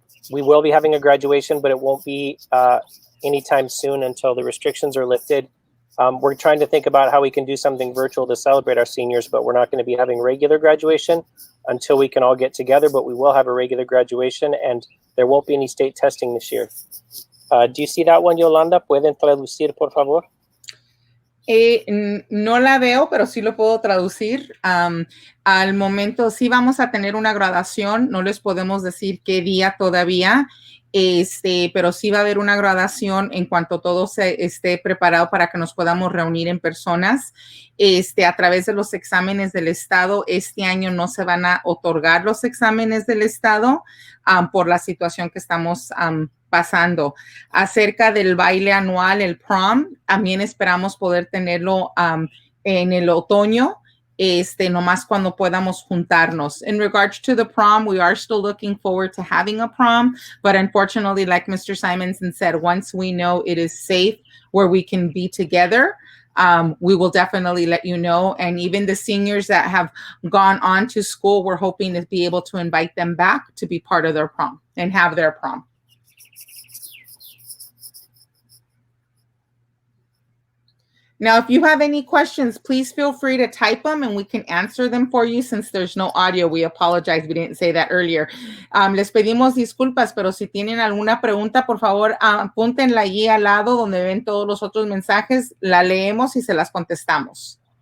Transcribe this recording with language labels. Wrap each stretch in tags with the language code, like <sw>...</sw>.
<en>We will be having a graduation, but it won't be anytime soon until the restrictions are lifted. We're trying to think about how we can do something virtual to celebrate our seniors, but we're not going to be having regular graduation until we can all get together, but we will have a regular graduation and there won't be any state testing this year. Do you see that one, Yolanda?</en> <es>¿Pueden traducir, por favor? No la veo, pero sí lo puedo traducir. Al momento sí vamos a tener una graduación, no les podemos decir qué día todavía, pero sí va a haber una graduación en cuanto todo esté preparado para que nos podamos reunir en personas. A través de los exámenes del Estado, este año no se van a otorgar los exámenes del Estado por la situación que estamos pasando. Acerca del baile anual, el prom, también esperamos poder tenerlo en el otoño, nomás cuando podamos juntarnos.</es> <en>In regards to the prom, we are still looking forward to having a prom, but unfortunately, like Mr. Simonsen said, once we know it is safe where we can be together, we will definitely let you know. And even the seniors that have gone on to school, we're hoping to be able to invite them back to be part of their prom and have their prom. Now, if you have any questions, please feel free to type them and we can answer them for you since there's no audio. We apologize. We didn't say that earlier.</en> <es>Les pedimos disculpas, pero si tienen alguna pregunta, por favor, apúntenla allí al lado donde ven todos los otros mensajes. La leemos y se las contestamos.</es>